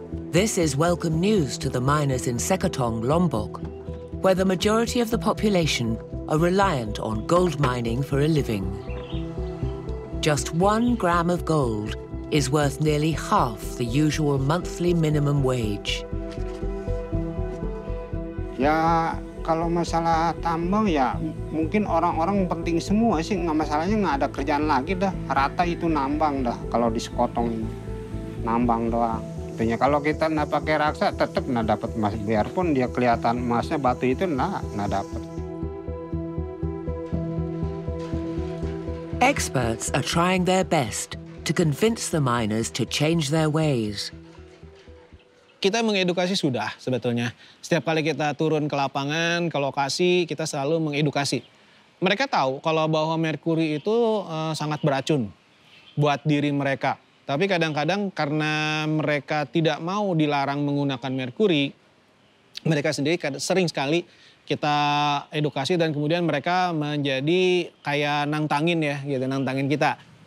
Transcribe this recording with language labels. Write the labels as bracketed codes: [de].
[en] This is welcome news to the miners in Sekotong, Lombok, where the majority of the population are reliant on gold mining for a living. Just 1 gram of gold is worth nearly half the usual monthly minimum wage. [id] Ya, kalau masalah tambang ya mungkin orang-orang penting semua sih, nggak masalahnya, nggak ada kerjaan lagi dah. Rata itu nambang dah kalau di Sekotong ini. Nambang doang. Tentunya kalau kita nggak pakai raksa tetap nggak dapat emas, biarpun dia kelihatan emasnya, batu itu nggak dapat. [en] Experts are trying their best to convince the miners to change their ways. [id] Kita mengedukasi sudah sebetulnya. Setiap kali kita turun ke lapangan, ke lokasi, kita selalu mengedukasi. Mereka tahu kalau bahwa merkuri itu sangat beracun buat diri mereka. Tapi kadang-kadang karena mereka tidak mau dilarang menggunakan merkuri, mereka sendiri sering sekali kita edukasi dan kemudian mereka menjadi kayak nantangin ya, gitu, nantangin kita.